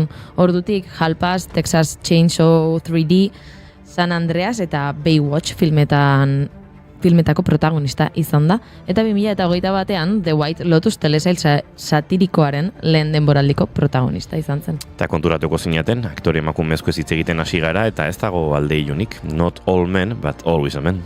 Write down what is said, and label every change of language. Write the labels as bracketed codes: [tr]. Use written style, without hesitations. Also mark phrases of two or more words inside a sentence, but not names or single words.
[eu] Ordutik Hall Pass, Texas Chainsaw 3D, San Andreas eta Baywatch filmetako protagonista izan da. Eta 2021an The White Lotus telesail satirikoaren lehen denboraldiko protagonista izan zen. Eta konturatuko zinaten, aktore emakumezko ez hitz egiten hasi gara eta ez dago alde ilunik. [en] Not all men, but always a man.